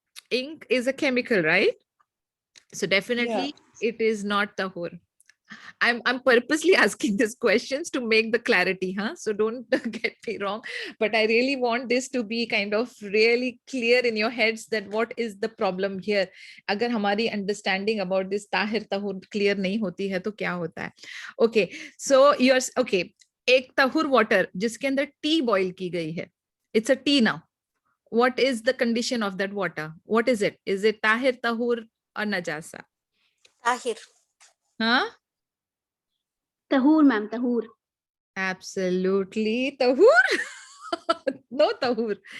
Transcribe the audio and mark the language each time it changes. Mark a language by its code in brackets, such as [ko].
[en] Ink is a chemical, right? So definitely it is not tahur. I'm purposely asking these questions to make the clarity, huh? So don't get me wrong, but I really want this to be kind of really clear in your heads that what is the problem here. [hi] अगर हमारी understanding about this Tahir tahur clear नहीं होती है तो क्या होता है? [en] Okay, so yours okay. [hi] एक tahur water जिसके अंदर tea boil की गई है. [en] It's a tea now. What is the condition of that water? What is it? Is it tahir, tahur, or najasa? Tahir. Huh? Tahur, ma'am, tahur. Absolutely tahur. No tahur.